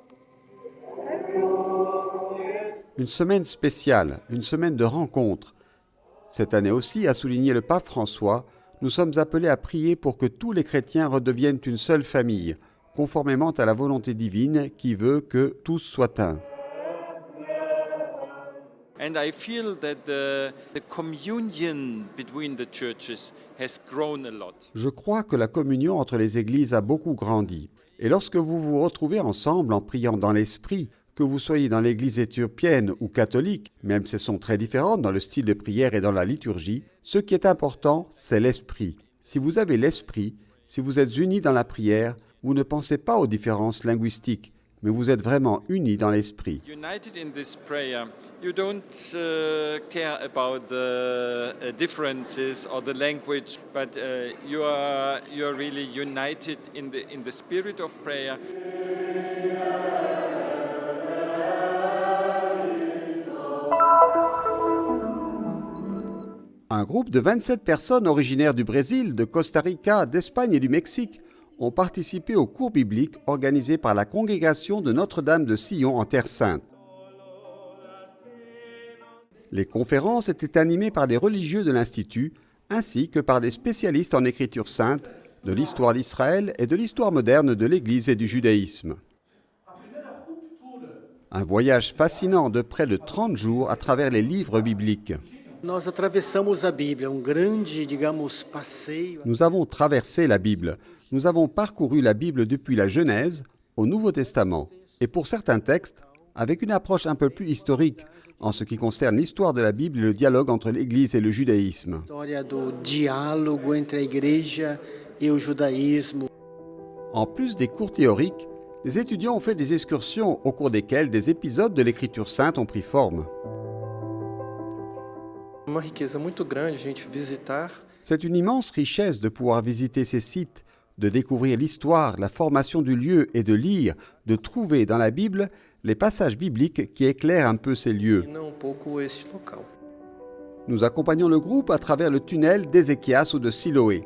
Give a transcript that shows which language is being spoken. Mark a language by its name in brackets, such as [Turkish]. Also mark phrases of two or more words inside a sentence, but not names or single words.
[French] Une semaine spéciale, une semaine de rencontres. Cette année aussi, a souligné le pape François, nous sommes appelés à prier pour que tous les chrétiens redeviennent une seule famille, conformément à la volonté divine qui veut que tous soient un. [English] And I feel that the communion between the churches has grown a lot. [French] Je crois que la communion entre les églises a beaucoup grandi. Et lorsque vous vous retrouvez ensemble en priant dans l'esprit, que vous soyez dans l'église éthiopienne ou catholique, même si elles sont très différentes dans le style de prière et dans la liturgie, ce qui est important, c'est l'esprit. Si vous avez l'esprit, si vous êtes unis dans la prière, vous ne pensez pas aux différences linguistiques, mais vous êtes vraiment unis dans l'esprit. [English] United in this prayer, you don't care about the differences or the language, but you are really united in the spirit of prayer. [French] Un groupe de 27 personnes originaires du Brésil, de Costa Rica, d'Espagne et du Mexique ont participé au cours biblique organisé par la congrégation de Notre-Dame de Sion en Terre Sainte. Les conférences étaient animées par des religieux de l'Institut ainsi que par des spécialistes en écriture sainte, de l'histoire d'Israël et de l'histoire moderne de l'Église et du judaïsme. Un voyage fascinant de près de 30 jours à travers les livres bibliques. [Portuguese] Nós atravessamos a Bíblia, grande, passeio. [French] Nous avons traversé la Bible. Nous avons parcouru la Bible depuis la Genèse au Nouveau Testament. Et pour certains textes, avec une approche un peu plus historique en ce qui concerne l'histoire de la Bible et le dialogue entre l'Église et le judaïsme. [Portuguese] História do diálogo entre a igreja e o judaísmo. [French] En plus des cours théoriques, les étudiants ont fait des excursions au cours desquelles des épisodes de l'Écriture sainte ont pris forme. [Portuguese] Uma riqueza muito grande a gente visitar. [French] C'est une immense richesse de pouvoir visiter ces sites, de découvrir l'histoire, la formation du lieu et de lire, de trouver dans la Bible les passages bibliques qui éclairent un peu ces lieux. Nous accompagnons le groupe à travers le tunnel d'Ézéchias ou de Siloé.